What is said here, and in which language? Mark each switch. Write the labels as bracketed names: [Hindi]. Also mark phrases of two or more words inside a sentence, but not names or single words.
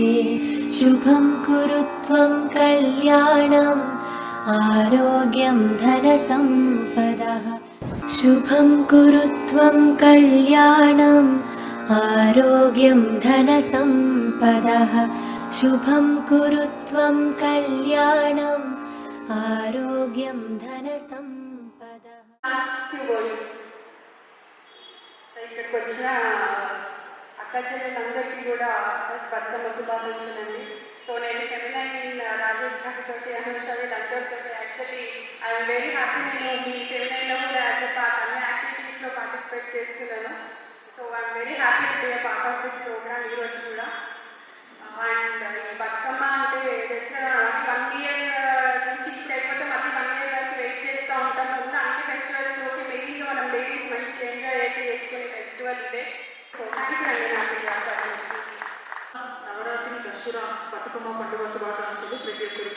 [Sanskrit] शुभं कुरु त्वं कल्याणम् आरोग्यं धनसम्पदः। शुभं कुरु त्वं कल्याणम् आरोग्यं धनसम्पदः। शुभं कुरु त्वं कल्याणम् आरोग्यं धनसम्पदः। [English] few words. [Telugu] సో ఇక్కడికి వచ్చిన అక్క చెల్లెలందరికీ కూడా ఫస్ట్ బతుకమ్మ శుభాకాంక్షలండి. సో నేను ఫెమినైన్ రాజేష్ గారితో అనుష వీళ్ళందరితో యాక్చువల్లీ [English] I'm very happy. [Telugu] నేను మీ ఫెమినైన్లో కూడా [English] as a part [Telugu] అన్ని యాక్టివిటీస్లో పార్టిసిపేట్ చేస్తున్నాను. [English] So I'm very happy to be a part of this program [Telugu] ఈరోజు కూడా. అండ్ ఈ బతుకమ్మ అంటే తెలిసిన 1 year నుంచి అయిపోతే మళ్ళీ 1 year వరకు వెయిట్ చేస్తూ ఉంటాం. ఉన్న అన్ని ఫెస్టివల్స్లోకి మెయిన్గా మనం లేడీస్ మంచిగా ఎంజాయ్ చేసి చేసుకునే ఫెస్టివల్ ఇదే. [English] So thank you [Telugu] అండి నాకు నవరాత్రి దసరా బతుకమ్మ పండుగ శుభాకాంక్షలు ప్రతి ఒక్కరికి.